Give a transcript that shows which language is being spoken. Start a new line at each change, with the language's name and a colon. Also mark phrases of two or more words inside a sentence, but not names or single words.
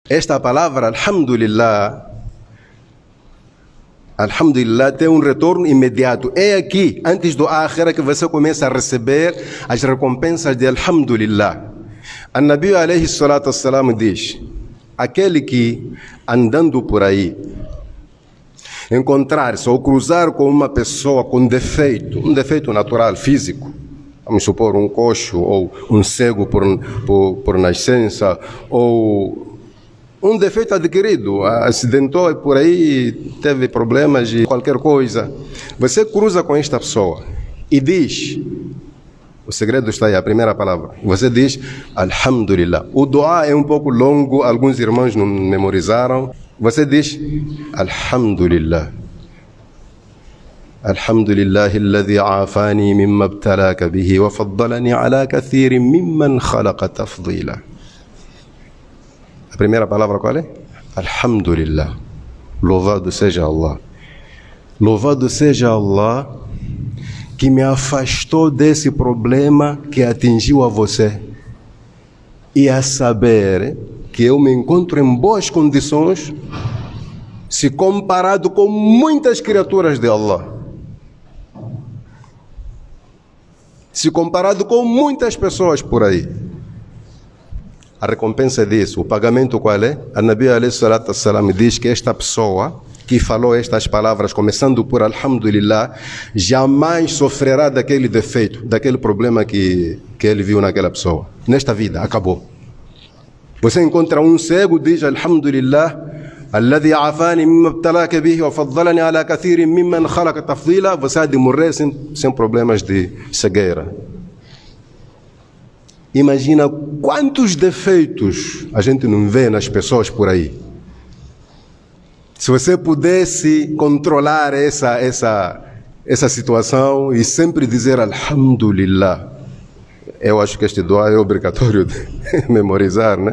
Portuguese: Esta palavra, Alhamdulillah tem um retorno imediato. É aqui, antes do Akhira, que você começa a receber as recompensas de Alhamdulillah. A
Arabic: نبي عليه الصلاة والسلام
Portuguese: diz: aquele que andando por aí encontrar-se ou cruzar com uma pessoa com defeito, um defeito natural, físico, vamos supor um coxo ou um cego por nascença, ou um defeito adquirido, acidentou por aí, teve problemas de qualquer coisa. Você cruza com esta pessoa e diz, o segredo está aí, a primeira palavra. Você diz Alhamdulillah. O dua é um pouco longo, alguns irmãos não memorizaram. Você diz Alhamdulillah.
Arabic: الحمد لله الذي عافاني مما ابتلاك به وفضلني على كثير ممن خلق تفضيلا.
Portuguese: A primeira palavra qual é? Alhamdulillah. Louvado seja Allah. Louvado seja Allah que me afastou desse problema que atingiu a você. E a saber que eu me encontro em boas condições se comparado com muitas criaturas de Allah. Se comparado com muitas pessoas por aí. A recompensa disso, o pagamento qual é? A
Arabic: نبي عليه الصلاة والسلام
Portuguese: diz que esta pessoa que falou estas palavras, começando por Alhamdulillah, jamais sofrerá daquele defeito, daquele problema que ele viu naquela pessoa. Nesta vida, acabou. Você encontra um cego, diz
Arabic: الحمد لله الذي عافاني مما ابتلاك به وفضلني على كثير ممن خلق تفضيلا,
Portuguese: você há de morrer sem problemas de cegueira. Imagina quantos defeitos a gente não vê nas pessoas por aí. Se você pudesse controlar essa situação e sempre dizer Alhamdulillah, eu acho que este dua é obrigatório de memorizar, né?